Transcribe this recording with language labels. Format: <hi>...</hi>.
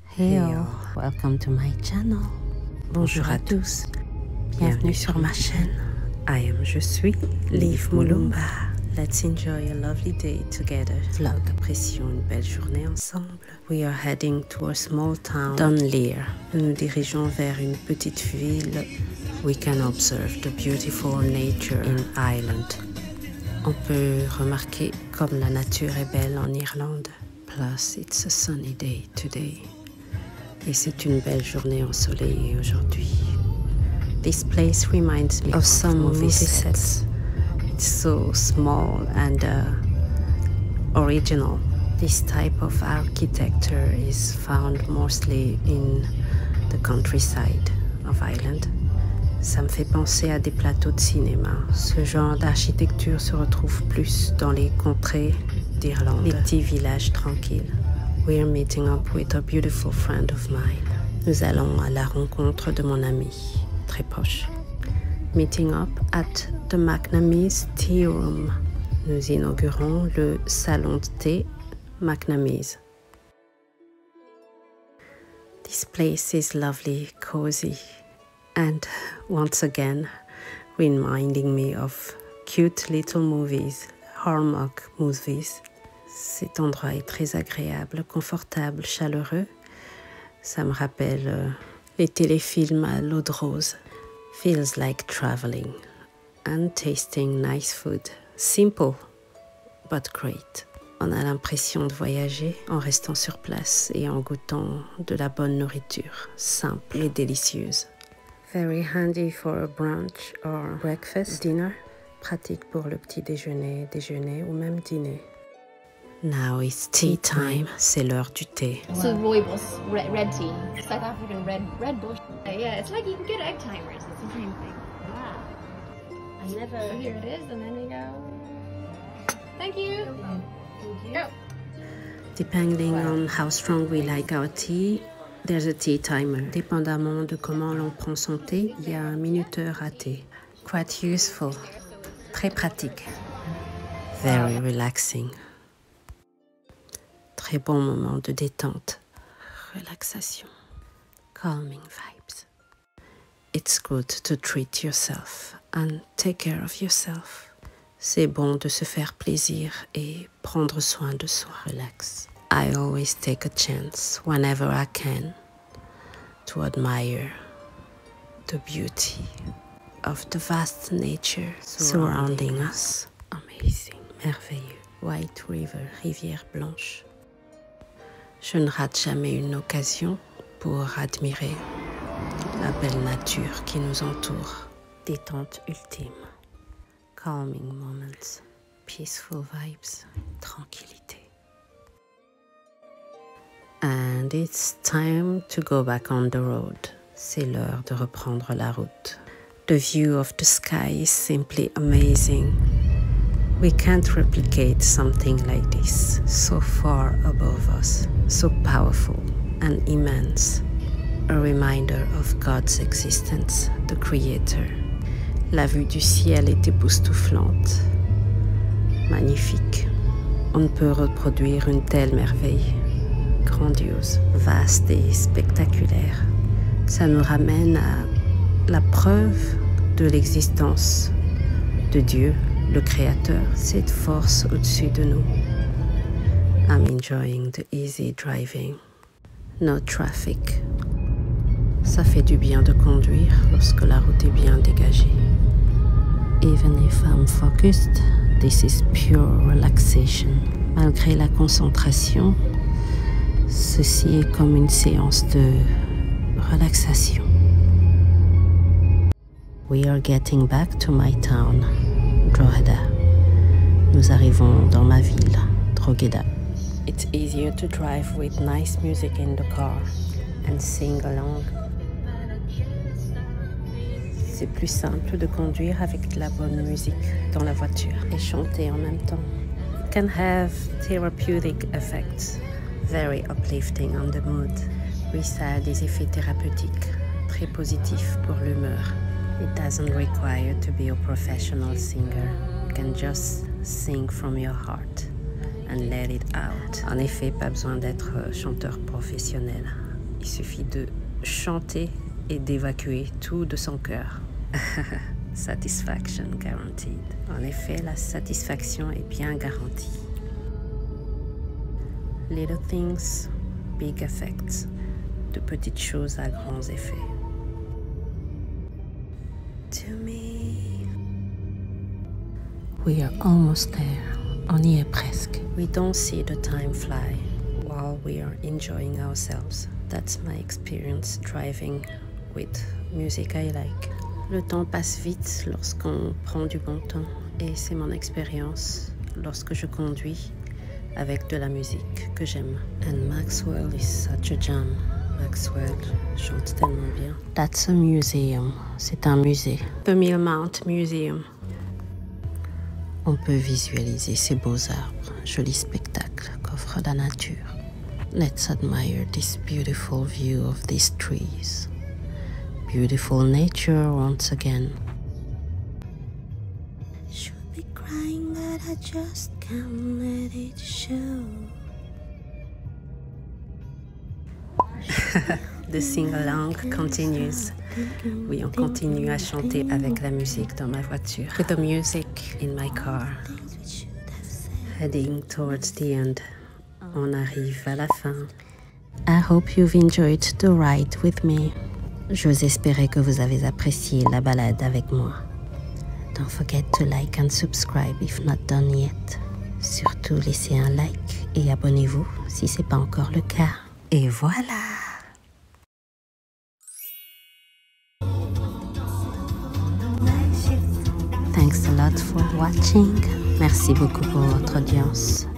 <en>Heyo, welcome to my channel.</en> <fr>Bonjour à tous, bienvenue sur ma chaîne. Je suis Liv Mulumba.</fr> <en>Let's enjoy a lovely day together. Vlog.</en> <fr>Apprécions une belle journée ensemble.</fr> <en>We are heading to a small town, Dunleer.</en> <fr>Nous nous dirigeons vers une petite ville.</fr> <en>We can observe the beautiful nature in Ireland.</en> <fr>On peut remarquer comme la nature est belle en Irlande.</fr> <en>Plus, it's a sunny day today.</en> <fr>Et c'est une belle journée ensoleillée aujourd'hui.</fr> <en>This place reminds me of some movie sets. It's so small and original. This type of architecture is found mostly in the countryside of Ireland.</en> <fr>Ça me fait penser à des plateaux de cinéma. Ce genre d'architecture se retrouve plus dans les contrées d'Irlande, les petits villages tranquilles.</fr> <en>We're meeting up with a beautiful friend of mine.</en> <fr>Nous allons à la rencontre de mon ami, très proche.</fr> <en>Meeting up at the McNamee's Tea Room.</en> <fr>Nous inaugurons le salon de thé McNamee's.</fr> <en>This place is lovely, cozy, and once again reminding me of cute little movies, Hallmark movies.</en> <fr>Cet endroit est très agréable, confortable, chaleureux. Ça me rappelle les téléfilms à l'eau de rose.</fr> <en>Feels like traveling and tasting nice food. Simple, but great.</en> <fr>On a l'impression de voyager en restant sur place et en goûtant de la bonne nourriture, simple et délicieuse.</fr> <en>Very handy for a brunch or breakfast, dinner.</en> <fr>Pratique pour le petit déjeuner, déjeuner ou même dîner.</fr> <en>Now it's tea time.</en> <fr>C'est l'heure du thé.</fr> <en>So rooibos, red tea, South African red bush. Yeah, it's like you can get egg timers. It's the same thing. Ah, I never. So here it is, and then we go. Thank you. Thank you. Go. Depending on how strong we like our tea, there's a tea timer.</en> <fr>Dépendamment de comment l'on prend son thé, il y a un minuteur à thé.</fr> <en>Quite useful.</en> <fr>Très pratique.</fr> <en>Very relaxing.</en> <fr>Très bon moment de détente, relaxation,</fr> <en>calming vibes. It's good to treat yourself and take care of yourself.</en> <fr>C'est bon de se faire plaisir et prendre soin de soi.</fr> <en>Relax. I always take a chance whenever I can to admire the beauty of the vast nature surrounding us. Amazing,</en> <fr>merveilleux.</fr> <en>White River,</en> <fr>rivière blanche. Je ne rate jamais une occasion pour admirer la belle nature qui nous entoure. Détente ultime.</fr> <en>Calming moments. Peaceful vibes.</en> <fr>Tranquillité.</fr> <en>And it's time to go back on the road.</en> <fr>C'est l'heure de reprendre la route.</fr> <en>The view of the sky is simply amazing. We can't replicate something like this, so far above us, so powerful and immense. A reminder of God's existence, the Creator.</en> <fr>La vue du ciel est époustouflante, magnifique. On ne peut reproduire une telle merveille, grandiose, vaste et spectaculaire. Ça nous ramène à la preuve de l'existence de Dieu, le Créateur, cette force au-dessus de nous.</fr> <en>I'm enjoying the easy driving. No traffic.</en> <fr>Ça fait du bien de conduire lorsque la route est bien dégagée.</fr> <en>Even if I'm focused, this is pure relaxation.</en> <fr>Malgré la concentration, ceci est comme une séance de relaxation.</fr> <en>We are getting back to my town. Drogheda.</en> <fr>Nous arrivons dans ma ville, Drogheda.</fr> <en>It's easier to drive with nice music in the car and sing along.</en> <fr>C'est plus simple de conduire avec de la bonne musique dans la voiture et chanter en même temps.</fr> <en>It can have therapeutic effects, very uplifting on the mood.</en> <fr>Oui, ça a des effets thérapeutiques, très positifs pour l'humeur.</fr> <en>It doesn't require to be a professional singer. You can just sing from your heart and let it out.</en> <fr>En effet, pas besoin d'être chanteur professionnel. Il suffit de chanter et d'évacuer tout de son cœur.</fr> <en>Satisfaction guaranteed.</en> <fr>En effet, la satisfaction est bien garantie.</fr> <en>Little things, big effects.</en> <fr>De petites choses à grands effets.</fr> <en>To me. We are almost there.</en> <fr>On y est presque.</fr> <en>We don't see the time fly while we are enjoying ourselves. That's my experience driving with music I like.</en> <fr>Le temps passe vite lorsqu'on prend du bon temps et c'est mon expérience lorsque je conduis avec de la musique que j'aime.</fr> <en>And Maxwell is such a jam.</en> <fr>Maxwell chante tellement bien.</fr> <en>That's a museum.</en> <fr>C'est un musée.</fr> <en>The Millmount Museum.</en> <fr>On peut visualiser ces beaux arbres, jolis spectacles qu'offre la nature.</fr> <en>Let's admire this beautiful view of these trees. Beautiful nature once again. Should be crying, but I just can't let it show. The sing-along continues.</en> <fr>Oui, on continue à chanter avec la musique dans ma voiture.</fr> <en>With the music in my car. Heading towards the end.</en> <fr>On arrive à la fin.</fr> <en>I hope you've enjoyed the ride with me.</en> <fr>J'ose espérer que vous avez apprécié la balade avec moi.</fr> <en>Don't forget to like and subscribe if not done yet.</en> <fr>Surtout laissez un like et abonnez-vous si ce n'est pas encore le cas. Et voilà!</fr> <en>Thanks a lot for watching.</en> <fr>Merci beaucoup pour votre audience.</fr>